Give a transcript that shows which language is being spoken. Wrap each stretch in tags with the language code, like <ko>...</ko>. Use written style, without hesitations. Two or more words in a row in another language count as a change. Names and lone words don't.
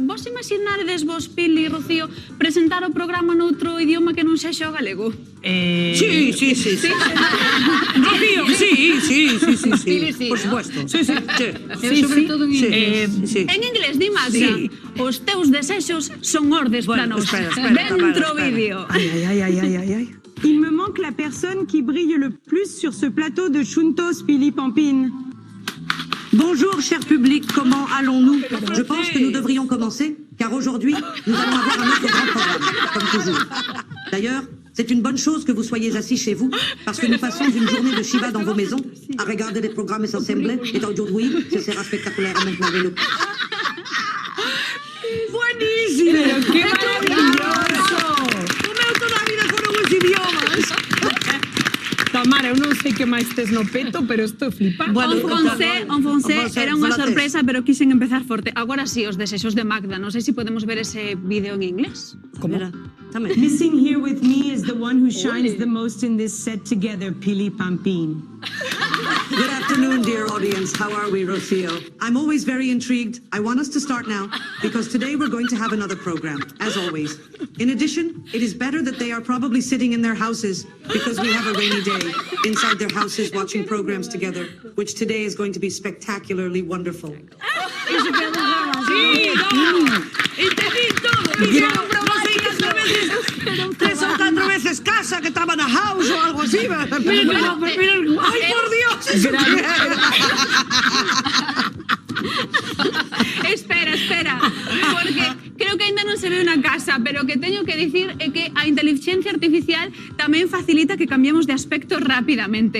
<gl>Vos imaginades vos, Pili e Rocío, presentar o programa noutro idioma que non sexa o galego?</gl> <es>Sí. Rocío, sí. Por supuesto. Sí. sobre todo en inglés. Sí.</es> <gl>En inglés, di Magda, os teus desexos son ordes para</gl> <es>Bueno,</es> <gl>nós. espera, Dentro espera. vídeo.</gl> <es>Ay.</es> <fr>Il me manque la personne qui brille le plus sur ce plateau de Chuntos Pili Pampine. Bonjour, cher public, comment allons-nous? Je pense que nous devrions commencer, car aujourd'hui, nous allons avoir un autre grand programme, comme toujours. D'ailleurs, c'est une bonne chose que vous soyez assis chez vous, parce que nous passons une journée de Shiva dans vos maisons, à regarder des programmes essentiels, et aujourd'hui, ce sera spectaculairement merveilleux.</fr> <es>Buenísimo. Pero qué maravilloso.</es> <gl>Comeu toda a vida con os idiomas. Tamara, eu non sei que máis tes no peto, pero isto é flipante.</gl> <es>Bueno,</es> <gl>En Fonse era unha francés. sorpresa, pero quixen empezar forte. Agora sí, os desexos de Magda. Non sei se podemos ver ese vídeo en inglés. Mira, tamén.</gl> <en>Missing here with me is the one who shines the most in this set together, Pili Pampine. Good afternoon, dear audience. How are we, Rocio? I'm always very intrigued. I want us to start now, because today we're going to have another program, as always. In addition, it is better that they are probably sitting in their houses, because we have a rainy day, inside their houses watching programs together, which today is going to be spectacularly wonderful.</en> <es>Entendí todo.</es> <gl>Dixeron non sei cantas veces, 3 ou 4 veces casa que estaba na house ou algo así.</gl> <es>Ay, por Dios.</es> <gl>Espera, porque creo que ainda non se ve unha casa, pero o que teño que dicir é que a inteligencia artificial tamén facilita que cambiemos de aspecto rapidamente.</gl>